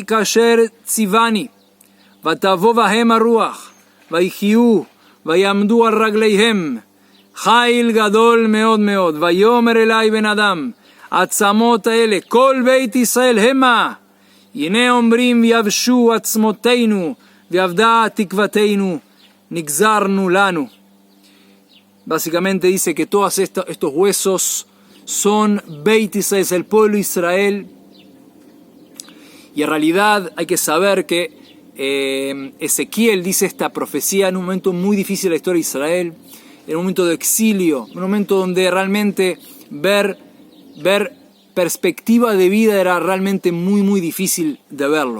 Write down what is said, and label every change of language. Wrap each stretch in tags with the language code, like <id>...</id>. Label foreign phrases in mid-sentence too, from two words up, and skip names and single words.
<he>כאשר ציווני ותבוא בהם הרוח ויחיו ויעמדו על רגליהם חיל גדול מאוד מאוד ויאמר אלי בן אדם עצמות האלה כל בית ישראל המה הנה אומרים ויבשו עצמותינו ואבדה תקוותנו נגזרנו לנו.</he> <es>Básicamente dice que todos estos huesos son Beit Israel, es el pueblo de Israel. Y en realidad hay que saber que Ezequiel dice esta profecía en un momento muy difícil de la historia de Israel, en un momento de exilio, un momento donde realmente ver perspectiva de vida era realmente muy muy difícil de verlo.</es>